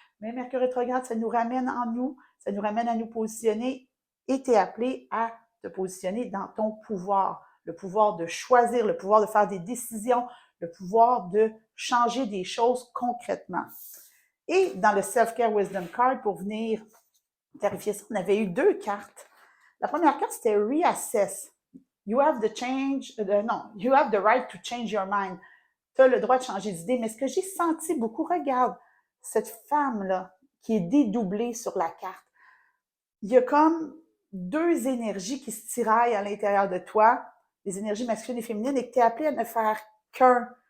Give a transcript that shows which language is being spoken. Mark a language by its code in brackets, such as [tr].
[fr] Mais Mercure rétrograde, ça nous ramène en nous, ça nous ramène à nous positionner et tu es appelé à te positionner dans ton pouvoir. Le pouvoir de choisir, le pouvoir de faire des décisions, le pouvoir de changer des choses concrètement. Et dans le Self-Care Wisdom Card, pour venir clarifier ça, on avait eu 2 cartes. La première carte, c'était Reassess. [en] You have the you have the right to change your mind. [fr] Tu as le droit de changer d'idée. Mais ce que j'ai senti beaucoup, regarde, cette femme-là qui est dédoublée sur la carte, il y a comme 2 énergies qui se tiraillent à l'intérieur de toi, les énergies masculines et féminines, et que tu es appelé à ne faire qu'un.